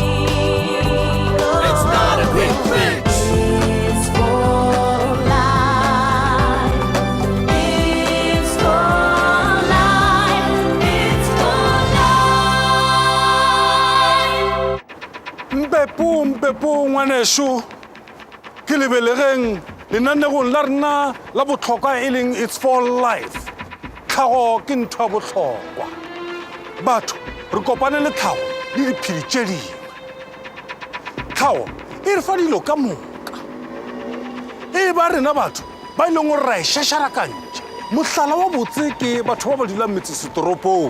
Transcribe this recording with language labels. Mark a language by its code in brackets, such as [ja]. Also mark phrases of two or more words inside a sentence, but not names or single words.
[en] It's not a quick fix. It's for life. It's for life. It's for life. [nso] Mpepo ngwaneso ke lebelegeng lenanegong la rena la botlhokwa e leng [en] it's for life. [nso] Tlhago ke ntho ya botlhokwa. Batho re kopane le tlhago le diphedi tše dingwe. Tlhago e re fa dilo ka moka. E ba rena batho ba e leng gore ra e šašara ka ntša. Mohlala wa botse ke batho ba ba dulang metsesetoropong.